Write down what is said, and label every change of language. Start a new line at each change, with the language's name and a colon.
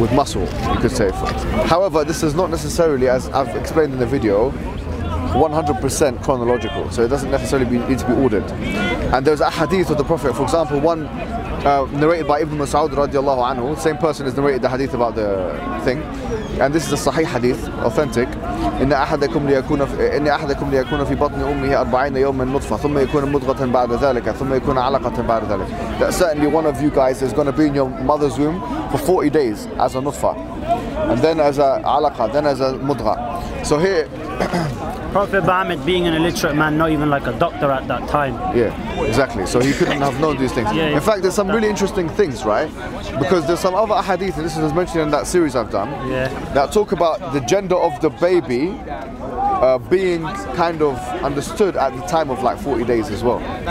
English: With muscle, you could say. However, this is not necessarily, as I've explained in the video, 100% chronological, so it doesn't necessarily need to be ordered. And there's a hadith of the Prophet, for example, one narrated by Ibn Mas'ud radiallahu anhu. Same person has narrated the hadith about the thing, and this is a sahih hadith, authentic.
Arabic: إن أحدكم ليكون في بطن أمه 40 يوما نطفة ثم يكون مضغة بعد ذلك ثم يكون علقة بعد ذلك.
English: That certainly one of you guys is going to be in your mother's womb for 40 days as a nutfa, and then as a alaqa, then as a mudgha. So here Prophet Muhammad, being an illiterate man, not even like a doctor at that time. Yeah, exactly. So he couldn't have known these things. Yeah, in fact, there's some really interesting things, right? Because there's some other hadith, and this is mentioned in that series I've done, that talk about the gender of the baby being kind of understood at the time of like 40 days as well.